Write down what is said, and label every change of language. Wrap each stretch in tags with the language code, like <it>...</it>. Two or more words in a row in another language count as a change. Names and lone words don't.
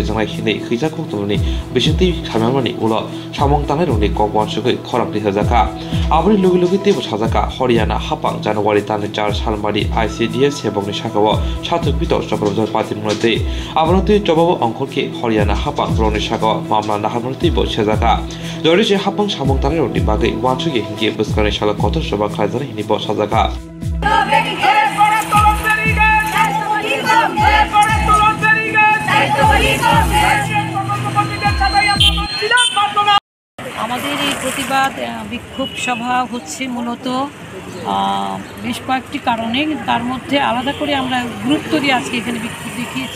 <trp>जनाय हिनै खैजाखौ तुमनि बेसेंति खामानि उला सामंतारनि ककवानसुगै खरांनि हजाका आबनि लुगि लुगि तेबो साजाका हरियाना हापां जानुवारि तानि 4 सालमारि ICDS सेबंनि सागाव साथुपित चक्रबजार पातिमुनते आबनते जबाब अंकलके हरियाना हापां ब्रनि सागाव मामला नाहामनते बसेजाका जरिसे हापां सामंतारनि रोडि बागै वानसुगे हिंगे बुस्कानि साला कत सभा खायजाना हिनि बसाजाका</trp> <bn>আমাদের এই প্রতিবাদ বিক্ষোভ সভা হচ্ছে মূলত বেশ কয়েকটি কারণে, তার মধ্যে আলাদা করে আমরা গুরুত্ব দিয়ে আজকে এখানে বিক্ষোভ দেখিয়েছি।</bn>